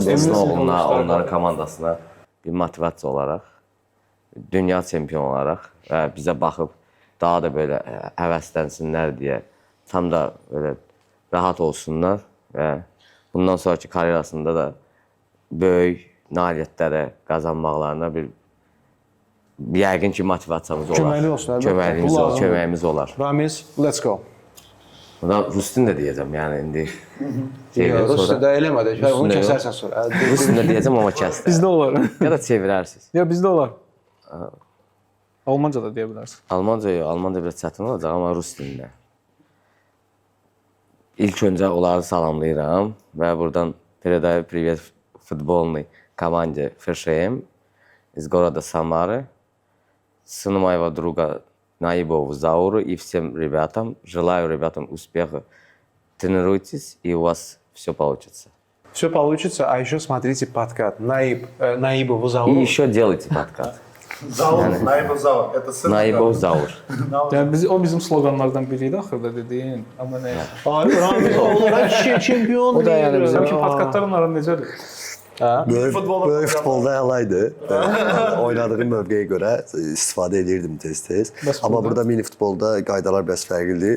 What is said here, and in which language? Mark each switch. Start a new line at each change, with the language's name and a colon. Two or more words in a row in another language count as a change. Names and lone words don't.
Azerbaijani: dostumuzun oğluna, onların komandasına bir motivasiya olaraq, dünya çempionu olaraq və bizə baxıb daha da belə həvəslənsinlər deyə, tam da belə rahat olsunlar və bundan sonraki karyerasında da böyük nailiyyətlərə qazanmaqlarına bir yəqin ki motivasiyamız olar. Köməkli olsun, əlbəttə. Köməyimiz olar. Ramiz,
English: let's go.
Azerbaijani: Buna Rustin də deyəcəm, yəni indi. Rusda eləmədik. Onu kəsərsən sonra. Rustin də deyəcəm, amma kəsdir. Bizdə olar. Ya da çevirərsiniz. Ya bizdə olar. Almanca da deyə bilərsən. Almanca yox, Almanca biraz çətin olacaq, amma rus dilində. İlk öncə onları salamlayıram və buradan
Russian: передаю привет футбольной команде ФШМ из города Самары, сыну моего друга Наибову Зауру и всем ребятам. Желаю ребятам успеха. Тренируйтесь, и у вас все получится. Все получится, а еще смотрите подкаст. Наибову И Зауру. еще делайте подкаст. Naibov Zaur. Это сын. Наибов Заур.
Azerbaijani: Yəni o bizim sloqanlardan biri idi axırda dediyin. Amma nə? Ramiz olarak çempion. O da yəni bizim ki podkastların arasında necədir? Böyük futbolda əlaydı. Oynadığı mövqeyə görə istifadə edirdim tez-tez. Amma burada mini futbolda qaydalar biraz fərqlidir.